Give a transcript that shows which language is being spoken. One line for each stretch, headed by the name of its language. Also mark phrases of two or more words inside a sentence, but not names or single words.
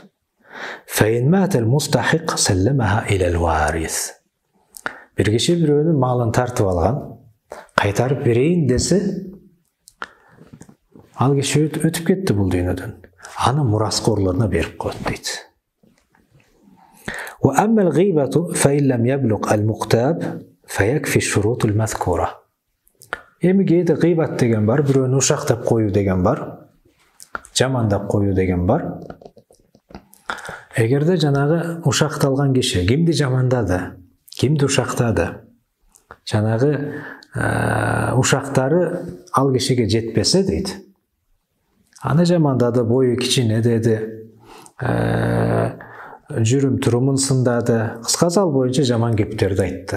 Arabic: فإن مات المستحق سلمها إلى الوارث.
Kyrgyz: Бир киши бирөөнүн малын тартып алган, кайтарып берейин десе, ал киши өтүп кетти бул дүйнөдөн. Аны мураскорлоруна берип коет дейт.
Arabic: وأما الغيبة فإن لم يبلغ المغتاب فيكفي الشروط المذكورة.
Kyrgyz: Эми кээде гыйбат деген бар, бирөөнү ушактап коюу деген бар, жамандап коюу деген бар. Эгерде жанагы ушакталган киши кимди жамандады, кимди ушактады, жанагы ушактары ал кишиге жетпесе дейт, аны жамандады, бою кичине деди, жүрүм турумун сындады, кыскасы ал боюнча жаман кептерди айтты.